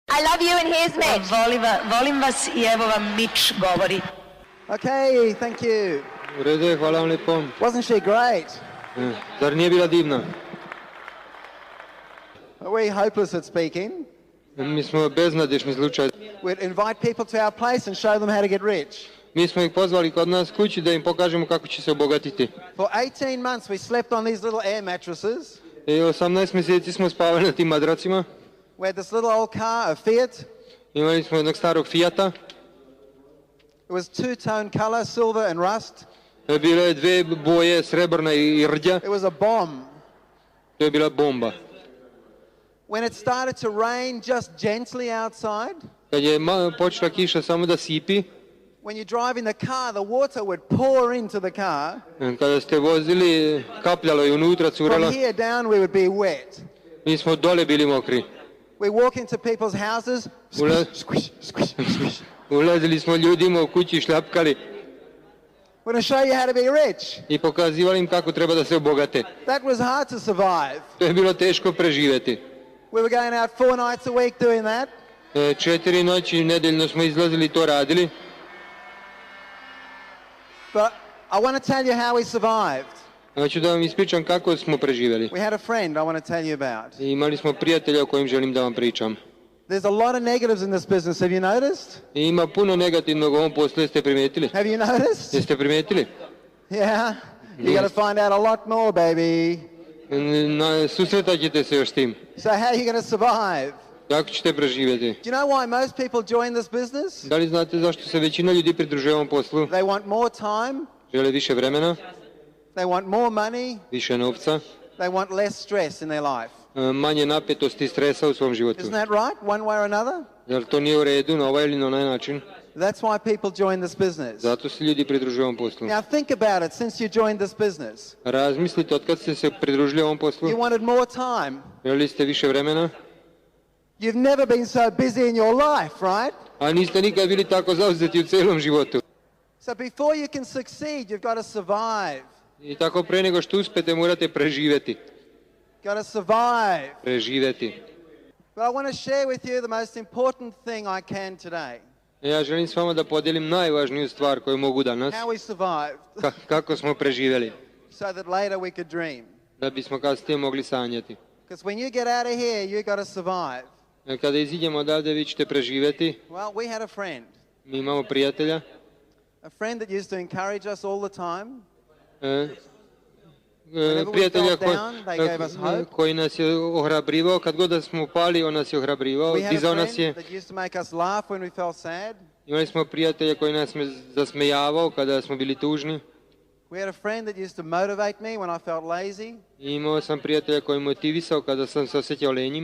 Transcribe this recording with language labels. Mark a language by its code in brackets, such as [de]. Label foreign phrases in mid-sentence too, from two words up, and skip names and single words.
[en] I love you and here's Mitch. [sr] Volim vas i evo vam Mitch govori. [en] Okay, thank you. [sr] U redu je, hvala vam lijepo. [en] Wasn't she great? [sr] Zar nije bila divna? [en] Are we hopeless at speaking? [sr] Mi smo beznadešni slučaj. [en] We'd invite people to our place and show them how to get rich. [sr] Mi smo ih pozvali kod nas kući da im pokažemo kako će se obogatiti. [en] For 18 months we slept on these little air mattresses. [sr] I 18 mjeseci smo spavali na tim madracima. [en] We had this little old car, a Fiat. [sr] Imali smo jednog starog Fiata. [en] It was two-tone color, silver and rust. [sr] Bilo je dve boje, srebrna i rđa. [en] It was a bomb. [sr] To je bila bomba. [en] When it started to rain just gently outside, [sr] Kad je počela kiša samo da sipi, [en] when you drive in the car, the water would pour into the car. [sr] kada ste vozili, kapljalo je unutra, curalo. [en] From here down we would be wet. [sr] Mi smo dole bili mokri. [en] We walk into people's houses, squish, squish, squish. [sr] Ulazili smo ljudima u kući i šljapkali. [en] We're going to show you how to be rich. [sr] I pokazivali im kako treba da se obogate. [en] That was hard to survive. [sr] To je bilo teško preživjeti. [en] We were going out 4 nights a week doing that. [sr] 4 noći nedeljno smo izlazili i to radili. [en] But I want to tell you how we survived. [sr] Hoću da vam ispričam kako smo preživjeli. [en] We had a friend I want to tell you about. [sr] I imali smo prijatelja o kojim želim da vam pričam. [en] There's a lot of negatives in this business. Have you noticed? [sr] I ima puno negativnog u ovom poslu, jeste primijetili? [en] Have you noticed? [sr] Jeste primijetili? [en] Yeah. You got to find out a lot more, baby. [sr] Susretat ćete se još s tim. [en] So how are you going to survive? [sr] Kako ćete preživjeti? [en] Do you know why most people join this business? [sr] Da li znate zašto se većina ljudi pridružuje ovom poslu? [en] They want more time. [sr] Žele više vremena, [en] They want more money. [sr] više novca, [en] They want less stress in their life. [sr] manje napetosti i stresa u svom životu. [en] Isn't that right? One way or another? [sr] Jel to nije u redu na ovaj ili na onaj način? [en] That's why people join this business. [sr] Zato se ljudi pridružuju ovom poslu. [en] Now think about it since you joined this business. [sr] Razmislite od kad ste se pridružili ovom poslu. [en] You wanted more time. [sr] Želi ste više vremena? [en] You've never been so busy in your life, right? [sr] A niste nikad bili tako zauzeti u celom životu. [en] So before you can succeed, you've got to survive. [sr] I tako pre nego što uspete morate preživjeti. [en] Got to survive. [sr] Preživjeti. [en] But I want to share with you the most important thing I can today. [sr] Ja želim s vama da podijelim najvažniju stvar koju mogu danas. [en] How we survived. [sr] Kako smo preživjeli. [en] So that later we could dream. [sr] Da bismo kasnije mogli sanjati. [en] Because when you get out of here, you got to survive. [sr] Kada iziđemo odavde vi ćete preživjeti. [en] Well, we had a friend. [sr] Mi imamo prijatelja. [en] A friend that used to encourage us all the time. [sr] Prijatelja koji nas je ohrabrivao, kad god da smo pali, on nas je ohrabrivao, dizao nas je. Imali smo prijatelja koji nas je zasmejavao kada smo bili tužni. I imao sam prijatelja koji motivisao kada sam se osjećao lenjim.